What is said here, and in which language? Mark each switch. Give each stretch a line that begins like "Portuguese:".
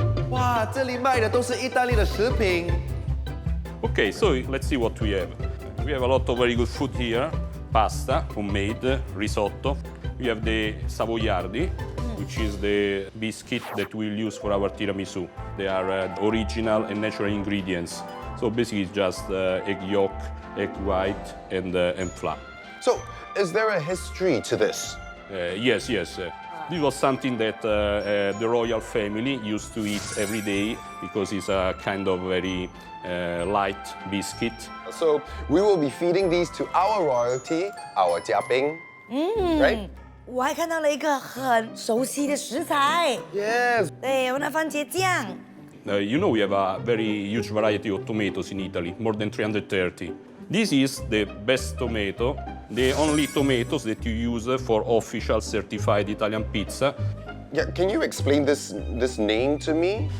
Chinese: 哇，这里卖的都是意大利的食品。
English: Okay, so let's see what we have. We have a lot of very good food here. Pasta, homemade, risotto. We have the savoiardi, which is the biscuit that we'll use for our tiramisu. They are original and natural ingredients. So basically it's just egg yolk, egg white, and flour. so is there a history to this Yes. This was something that the royal family used to eat every day because it's a kind of very light biscuit. So we will be feeding these to our royalty, our 嘉宾 right?
Chinese: 我还看到了一个很熟悉的食材，
English: Yes.
Chinese: 对，我们的番茄酱。
English: You know we have a very huge variety of tomatoes in Italy, more than 330. This is the best tomato, the only tomatoes that you use for official certified Italian pizza. Yeah, can you explain this name to me?